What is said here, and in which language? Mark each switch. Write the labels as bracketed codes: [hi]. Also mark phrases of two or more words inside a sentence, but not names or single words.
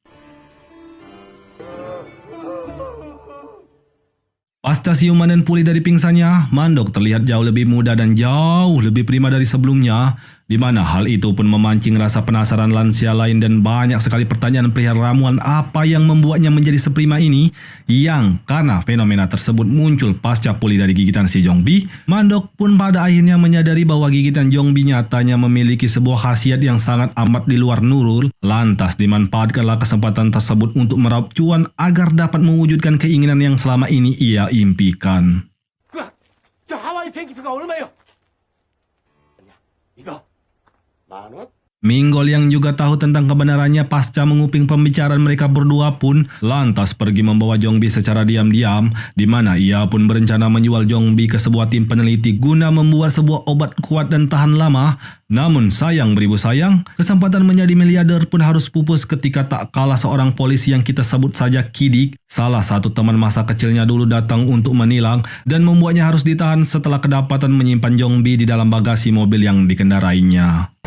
[id] Pasca siuman dan pulih dari pingsannya, Mandok terlihat jauh lebih muda dan jauh lebih prima dari sebelumnya, di mana hal itu pun memancing rasa penasaran lansia lain dan banyak sekali pertanyaan perihal ramuan apa yang membuatnya menjadi seprima ini, yang karena fenomena tersebut muncul pasca pulih dari gigitan si Jongbi. Mandok pun pada akhirnya menyadari bahwa gigitan Jongbi nyatanya memiliki sebuah khasiat yang sangat amat di luar nurul. Lantas dimanfaatkanlah kesempatan tersebut untuk meraup cuan agar dapat mewujudkan keinginan yang selama ini ia impikan. [ko] 저 하와이 비행기표가 얼마예요? 이거 10,000원? [id] Minggol yang juga tahu tentang kebenarannya pasca menguping pembicaraan mereka berdua pun lantas pergi membawa Jongbi secara diam-diam, di mana ia pun berencana menjual Jongbi ke sebuah tim peneliti guna membuat sebuah obat kuat dan tahan lama. Namun sayang beribu sayang, kesempatan menjadi miliarder pun harus pupus ketika tak kalah seorang polisi yang kita sebut saja Kidik, salah satu teman masa kecilnya dulu, datang untuk menilang dan membuatnya harus ditahan setelah kedapatan menyimpan Jongbi di dalam bagasi mobil yang dikendarainya.